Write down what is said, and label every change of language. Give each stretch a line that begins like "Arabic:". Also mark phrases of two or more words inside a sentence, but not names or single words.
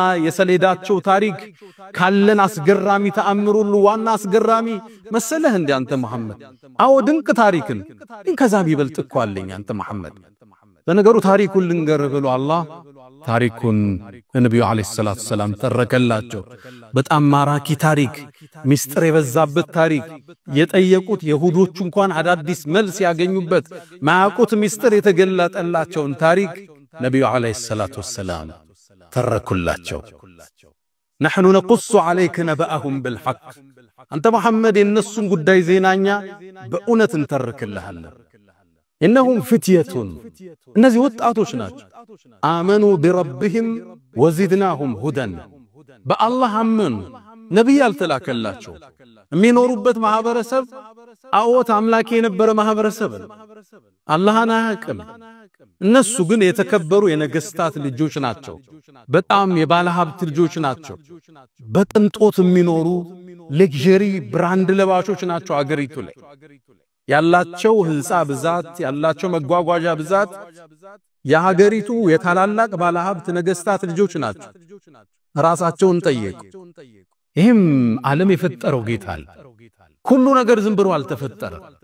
Amharic: የሰሌዳቸው ታሪክ ካለን አስገራሚ ተአምሩሉ ዋና አስገራሚ መሰለህ እንዴ አንተ መሐመድ አው ድንቅ ታሪክን ከዛ ቢበልጥ እኮ አለኝ አንተ መሐመድ ለነገሩ ታሪኩን ልንገር ብሎ አላህ ታሪኩን ነብዩ
Arabic: عليه الصلاة السلام
Amharic: ተረከላቸው በጣም ማራኪ ታሪክ ሚስጥር የበዛበት ታሪክ የጠየቁት ይሁዶቹ እንኳን አዳዲስ መልስ ያገኙበት ማያውቁት ሚስጥር የተገለጠላቸውን ታሪክ ነብዩ
Arabic: عليه الصلاة السلام
Amharic: ተረኩላቸው
Arabic: نحن نقص عليك نبأهم بالحق
Amharic: አንተ መሐመድ የነሱን ጉዳይ ዜናኛ በእውነት እንተርክልሃለን
Arabic: إنهم فتية
Amharic: እነዚህ ወጣቶች ናቸው
Arabic: آمنوا بربهم وزدناهم هدى
Amharic: በአላህ አመኑ ነብይ አልተላከላቸው የሚኖሩበት ማህበረሰብ አዎት አምላክ የነበረ ማህበረሰብ አላህን አያውቅም እነሱ ግን የተከበሩ የነገስታት ልጆች ናቸው በጣም የባለ ሀብት ልጆች ናቸው በቅንጦት የሚኖሩ
English: luxury brand
Amharic: ለባሾች ናቸው አገሪቱ ላይ ያላቸው ህንጻ ብዛት ያላቸው መጓጓዣ ብዛት የሀገሪቱ የታላላቅ ባለ ሀብት ነገስታት ልጆች ናቸው ራሳቸውን ጠየቁ ይህም ዓለም የፈጠረው ጌታ ሁሉ ነገር ዝም ብሎ አልተፈጠረም